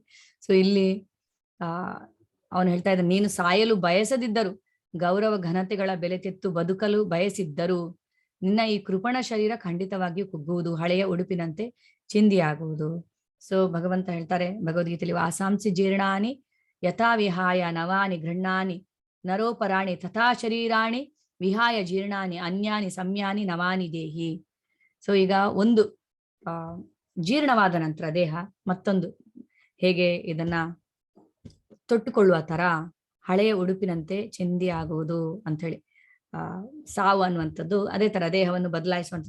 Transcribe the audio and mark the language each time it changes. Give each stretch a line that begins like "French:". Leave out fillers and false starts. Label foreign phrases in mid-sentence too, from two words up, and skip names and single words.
Kannada: ಸೊ ಇಲ್ಲಿ ಅವನು ಹೇಳ್ತಾ ಇದ್ದಾನೆ, ನೀನು ಸಾಯಲು ಬಯಸದಿದ್ದರು, ಗೌರವ ಘನತೆಗಳ ಬೆಲೆ ತೆತ್ತು ಬದುಕಲು ಬಯಸಿದ್ದರು ನಿನ್ನ ಈ ಕೃಪಣ ಶರೀರ ಖಂಡಿತವಾಗಿಯೂ ಕುಗ್ಗುವುದು, ಹಳೆಯ ಉಡುಪಿನಂತೆ ಚಿಂದಿಯಾಗುವುದು. ಸೊ ಭಗವಂತ ಹೇಳ್ತಾರೆ ಭಗವದ್ಗೀತೆಯಲ್ಲಿ,
Sanskrit: ವಾಸಾಂಸಿ ಜೀರ್ಣಾನಿ ಯಥಾ ವಿಹಾಯ ನವಾನಿ ಗೃಹ್ಣಾನಿ ನರೋಪರಾಣಿ ತಥಾ ಶರೀರಾಣಿ ವಿಹಾಯ ಜೀರ್ಣಾನಿ ಅನ್ಯಾನಿ ಸಂಯಾನಿ ನವಾನಿ ದೇಹಿ.
Kannada: ಸೊ ಈಗ ಒಂದು ಜೀರ್ಣವಾದ ನಂತರ ದೇಹ ಮತ್ತೊಂದು ಹೇಗೆ ಇದನ್ನ ತೊಟ್ಟುಕೊಳ್ಳುವ ತರ ಹಳೆಯ ಉಡುಪಿನಂತೆ ಚೆಂದಿ ಆಗುವುದು ಅಂತ ಹೇಳಿ. ಸಾವು ಅನ್ನುವಂಥದ್ದು ಅದೇ ತರ ದೇಹವನ್ನು ಬದಲಾಯಿಸುವಂಥದ್ದು.